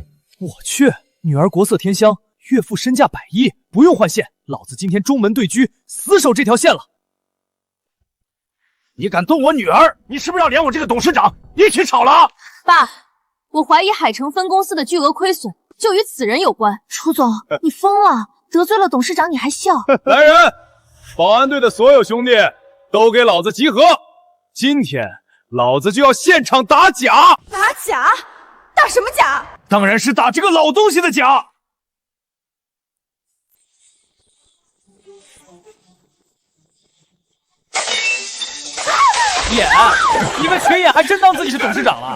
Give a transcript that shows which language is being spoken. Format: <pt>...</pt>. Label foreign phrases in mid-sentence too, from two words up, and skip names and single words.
<zh>我去，女兒國色天香，岳父身價100億，不用換線，老子今天中门對狙，死守這條線了。你敢動我女兒，你是不是要連我這個董事長一起炒了？爸，我懷疑海城分公司的巨額虧損就與此人有關。楚總，你瘋了，得罪了董事長你還笑？来人，保安隊的所有兄弟都給老子集合！今天老子就要現場打假！打假？打什麼假？當然是打這個老東西的假！眼，你们群演还真當自己是董事長了？</zh>